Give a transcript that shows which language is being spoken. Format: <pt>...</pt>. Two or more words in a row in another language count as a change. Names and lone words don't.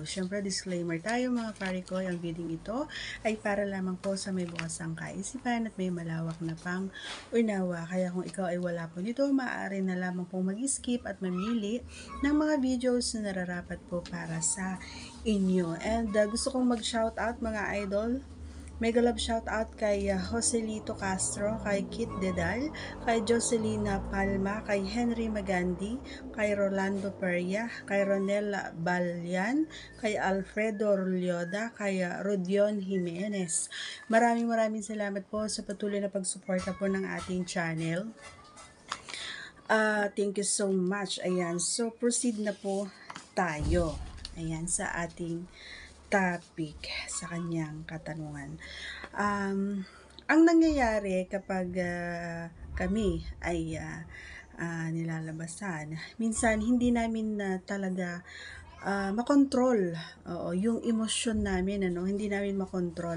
<tl>Siyempre, disclaimer tayo mga pare ko, ang video ito ay para lamang po sa may bukasang kaisipan at may malawak na pang unawa. Kaya kung ikaw ay wala po nito, maaari na lamang pong mag-skip at mamili ng mga videos na nararapat po para sa inyo. And gusto kong mag-shoutout mga idol.</tl> <en>Mega love shoutout</en> <tl>kay Joselito Castro, kay Kit Dedal, kay Jocelina Palma, kay Henry Magandi, kay Rolando Peria, kay Ronel Balyan, kay Alfredo Rulioda, kay Rodion Jimenez. Maraming salamat po sa patuloy na pagsuporta po ng ating channel.</tl> <en>Thank you so much.</en> <tl>Ayan,</tl> <en>so proceed</en> <tl>na po tayo. Ayan, sa ating topic, sa kanyang katanungan. Ang nangyayari kapag kami ay nilalabasan, minsan hindi namin talaga makontrol yung emosyon namin, hindi namin makontrol.</tl>